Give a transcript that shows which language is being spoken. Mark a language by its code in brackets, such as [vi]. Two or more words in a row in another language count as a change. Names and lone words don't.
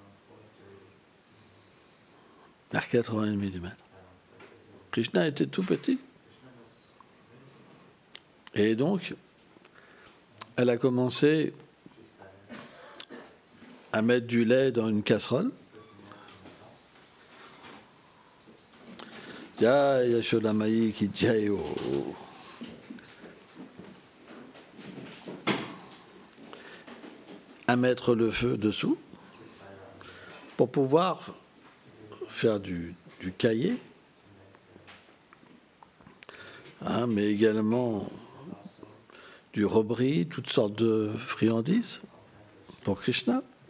[fr] Vers 4h30 du matin. Krishna était tout petit. Et donc, elle a commencé à mettre du lait dans une casserole. [hi] Jai Yashoda Mai ki jai ho. [fr] À mettre le feu dessous pour pouvoir faire du caillé, hein, mais également du robri, toutes sortes de friandises pour Krishna.